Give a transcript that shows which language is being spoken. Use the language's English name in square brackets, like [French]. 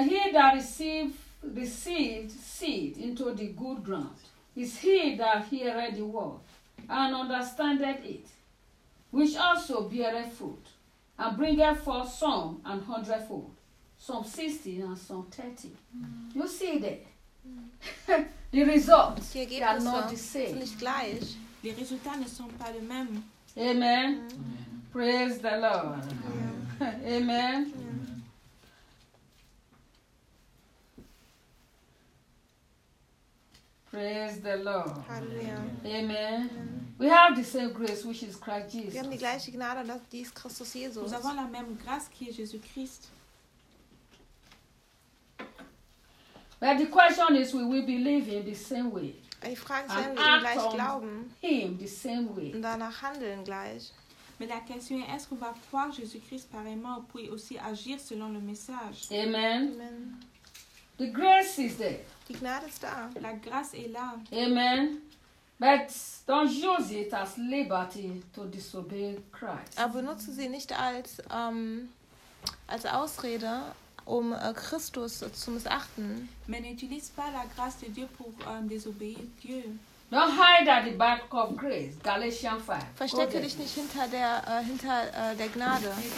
[English] But he that received seed into the good ground is he that heareth the word and understandeth it, which also beareth fruit, and bringeth forth some an hundredfold, some 60 and some 30. You see there? The results are not the same. [French] Les résultats ne sont pas les mêmes. [English] Amen. Praise the Lord. Yeah. Amen. Yeah. Praise the Lord. Hallelujah. Amen. Yeah. We have the same grace, which is Christ Jesus. [German] Wir haben die gleiche Gnade, die ist Christus Jesus. [French] Nous avons la même grâce qui est Jésus Christ. [English] But the question is, will we believe in the same way? [German] Ich frage, werden wir ihm gleich glauben? [English] Him the same way. [German] Und danach handeln gleich. [French] Mais la question est, est-ce qu'on va croire Jésus-Christ pareillement ou puis aussi agir selon le message? [English] Amen. Amen. The grace is there. [German] Die Gnade ist da. [French] La grâce est là. [English] Amen. But don't use it as liberty to disobey Christ. [German] Aber nutze sie nicht als, als Ausrede, um Christus zu missachten. [French] Mais n'utilise pas la grâce de Dieu pour désobéir Dieu. [English] Don't hide at the back of grace, Galatians 5. [German] Verstecke dich nicht hinter der Gnade.